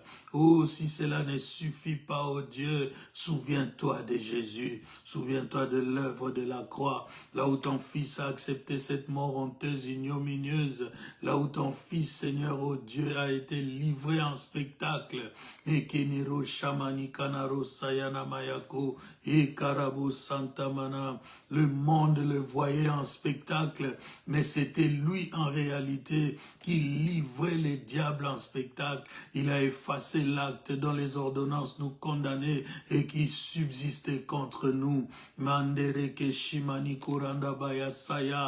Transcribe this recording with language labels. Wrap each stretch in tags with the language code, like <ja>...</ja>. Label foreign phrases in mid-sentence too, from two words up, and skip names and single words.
<fr>Oh, si cela ne suffit pas, oh Dieu, souviens-toi de Jésus. Souviens-toi de l'œuvre de la croix, là où ton Fils a accepté cette mort honteuse, ignominieuse, là où ton Fils, Seigneur, oh Dieu, a été livré en spectacle. Et Keniro Shamani Kanaro Sayana Mayako et Karabo Santamana. Le monde le voyait en spectacle, mais c'était lui en réalité qui livrait les diables en spectacle. Il a effacé l'acte dont les ordonnances nous condamnaient et qui subsistait contre nous. Mandereke Shimani Kuranda Bayasaya.</fr>